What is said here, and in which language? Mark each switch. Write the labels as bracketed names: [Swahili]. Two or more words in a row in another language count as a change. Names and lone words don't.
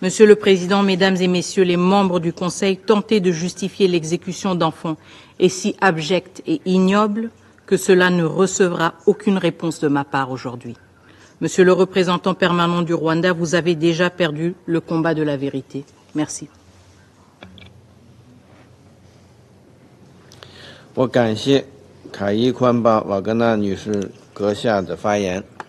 [French] Monsieur le Président, Mesdames et Messieurs les membres du Conseil, tenter de justifier l'exécution d'enfants est si abject et ignoble que cela ne recevra aucune réponse de ma part aujourd'hui. Monsieur le représentant permanent du Rwanda, vous avez déjà perdu le combat de la vérité. Merci. [Chinese] 我感谢凯伊宽巴瓦格纳女士阁下的发言。